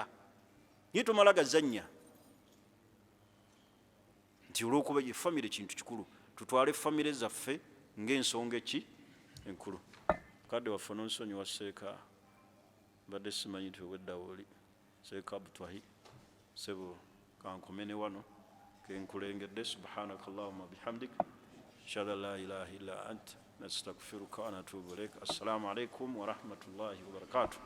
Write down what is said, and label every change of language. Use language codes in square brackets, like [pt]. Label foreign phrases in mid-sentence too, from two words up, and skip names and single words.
[lg] Naye tomala gazannya nti olw'okuba famire kintu kikulu. Tutwale famire zaffe ng'ensonga eki enkulu. Kadde waffe n'onsonyiwa Seeka, mbadde simanyi nti obweddawo oli Seeka Abutwahi sebo kankomene wano kenkulengedde. [ar] سبحانك اللهم وبحمدك أشهد أن لا إله إلا أنت أستغفرك وأتوب إليك. السلام عليكم ورحمة الله وبركاته.